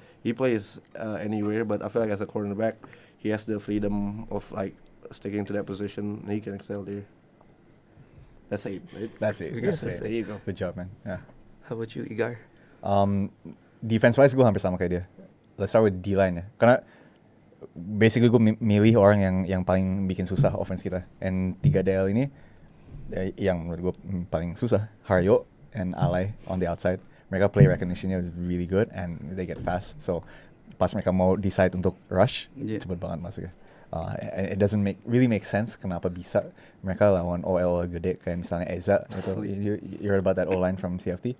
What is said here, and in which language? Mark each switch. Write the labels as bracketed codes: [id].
[en] He plays anywhere, but I feel like as a cornerback, he has the freedom of like sticking to that position. And he can excel there. That's 8, right? that's it. Yes, That's There it. you go. Good job, man. Yeah. How about you, Igar? [id] Defense-wise, gue hampir sama kayak dia. [en] Let's start with D-line ya. [id] Karena basically gue milih orang yang paling bikin susah offense kita. And 3 DL ini yang menurut gue paling susah. [en] Hario and Alay on the outside. [id] Mereka [en] play recognition-nya is really good and they get fast. So [id] pas mereka mau [en] decide untuk rush, Yeah. [id] cepet banget masuknya. [en] And it doesn't really make sense [id] kenapa bisa mereka lawan OL gede kayak misalnya Eza gitu. [en] You heard about that O-line from CFT?